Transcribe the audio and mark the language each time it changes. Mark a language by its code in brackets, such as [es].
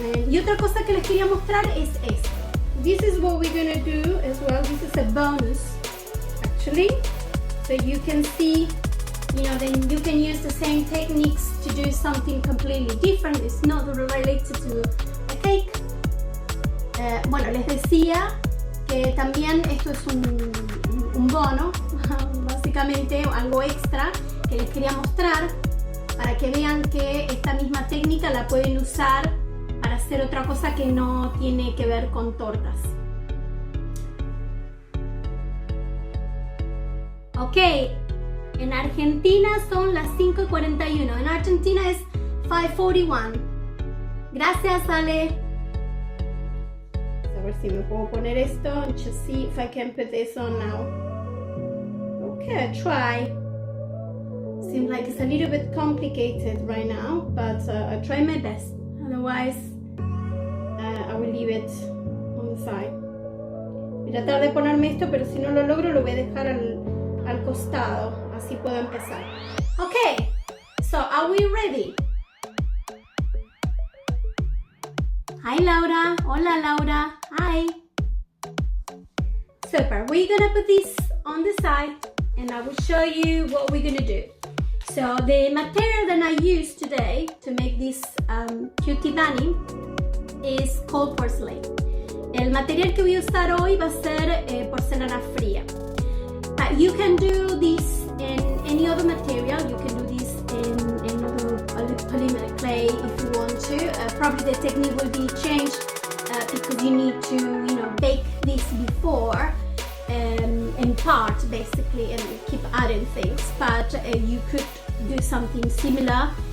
[es] Y otra cosa que les quería mostrar es esto. [en] This is what we're gonna do as well. This is a bonus actually, so you can see, then you can use the same techniques to do something completely different. It's not related to a cake. [es] Bueno, les decía que también esto es un bono, básicamente algo extra que les quería mostrar para que vean que esta misma técnica la pueden usar para hacer otra cosa que no tiene que ver con tortas. Ok, en Argentina son las 5:41, en Argentina es 5:41. Gracias, Ale. A ver si me puedo poner esto, [en] just see if I can put this on now. Okay, try. Seems like it's a little bit complicated right now, but I try my best. Otherwise, I will leave it on the side. [es] Voy a tratar de ponerme esto, pero si no lo logro, lo voy a dejar al costado. Así puedo empezar. [en] Okay, so are we ready? Hi, Laura. Hola, Laura. Hi. Super. We're gonna put this on the side, and I will show you what we're gonna do. So the material that I used today to make this cutie bunny is called porcelain. [es] El material que voy a usar hoy va a ser porcelana fría. [en] You can do this in any other material. You can do this in other polymer clay if you want to. Probably the technique will be changed because you need to, bake this before. In part basically, and keep adding things, but you could do something similar.